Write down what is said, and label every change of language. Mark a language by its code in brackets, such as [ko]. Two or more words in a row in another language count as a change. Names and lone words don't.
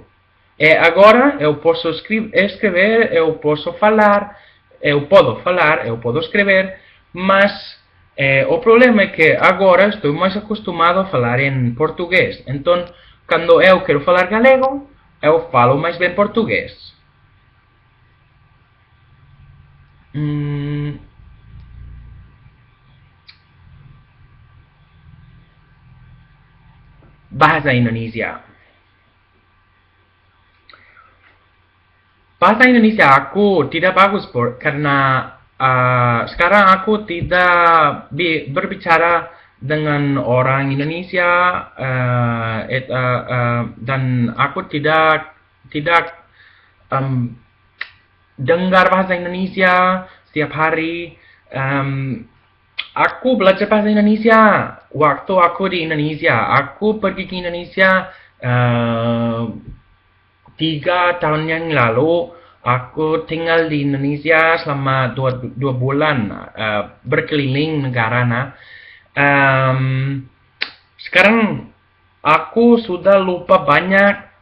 [gl] E agora eu posso escrever, eu podo falar, eu podo escrever, mas o problema é que agora estou máis acostumado a falar en portugués. Entón, cando eu quero falar galego, eu falo máis ben portugués. [id] Bahasa Indonesia. Bahasa Indonesia aku tidak bagus karena sekarang aku tidak berbicara dengan orang Indonesia dan aku tidak dengar bahasa Indonesia setiap hari. Aku belajar bahasa Indonesia waktu aku di Indonesia. Aku pergi ke Indonesia 3 tahun yang lalu. Aku tinggal di Indonesia selama 2 bulan, berkeliling negara. Sekarang aku sudah lupa banyak.